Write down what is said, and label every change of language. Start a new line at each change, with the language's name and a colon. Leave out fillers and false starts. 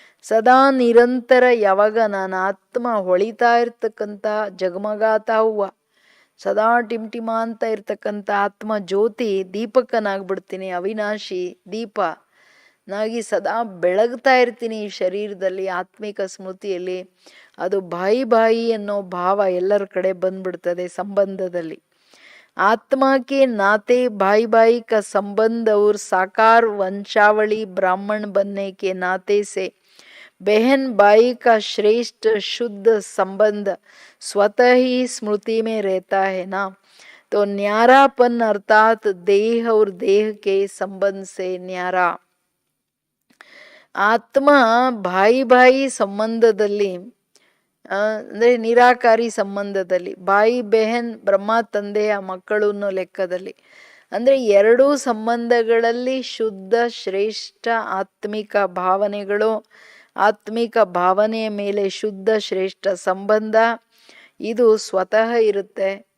Kannada: ಸದಾ ನಿರಂತರ ಯಾವಾಗ ನಾನು ಆತ್ಮ ಹೊಳಿತಾ ಇರ್ತಕ್ಕಂಥ ಜಗಮಗಾತಾ ಹೂವ, ಸದಾ ಟಿಮ್ಟಿಮ ಅಂತ ಇರ್ತಕ್ಕಂಥ ಆತ್ಮ ಜ್ಯೋತಿ ದೀಪಕ್ಕನಾಗ್ಬಿಡ್ತೀನಿ, ಅವಿನಾಶಿ ದೀಪ ನಾಗಿ ಸದಾ ಬೆಳಗ್ತಾ ಇರ್ತೀನಿ ಈ ಶರೀರದಲ್ಲಿ, ಆತ್ಮಿಕ ಸ್ಮೃತಿಯಲ್ಲಿ. ಅದು ಬಾಯಿ ಅನ್ನೋ ಭಾವ ಎಲ್ಲರ ಕಡೆ ಬಂದ್ಬಿಡ್ತದೆ ಸಂಬಂಧದಲ್ಲಿ.
Hindi: आत्मा के नाते भाई का संबंध और साकार वंशावली ब्राह्मण बनने के नाते से बहन भाई का श्रेष्ठ शुद्ध संबंध स्वतः ही स्मृति में रहता है ना. तो न्यारापन अर्थात देह और देह के संबंध से न्यारा.
Kannada: ಆತ್ಮ ಬಾಯಿ ಸಂಬಂಧದಲ್ಲಿ ಅಂದ್ರೆ ನಿರಾಕಾರಿ ಸಂಬಂಧದಲ್ಲಿ, ಬಾಯಿ ಬೆಹನ್ ಬ್ರಹ್ಮ ತಂದೆಯ ಮಕ್ಕಳು ಅನ್ನೋ ಲೆಕ್ಕದಲ್ಲಿ, ಅಂದ್ರೆ ಎರಡೂ ಸಂಬಂಧಗಳಲ್ಲಿ ಶುದ್ಧ ಶ್ರೇಷ್ಠ ಆತ್ಮಿಕ ಭಾವನೆಗಳು, ಆತ್ಮಿಕ ಭಾವನೆಯ ಮೇಲೆ ಶುದ್ಧ ಶ್ರೇಷ್ಠ ಸಂಬಂಧ ಇದು ಸ್ವತಃ ಇರುತ್ತೆ.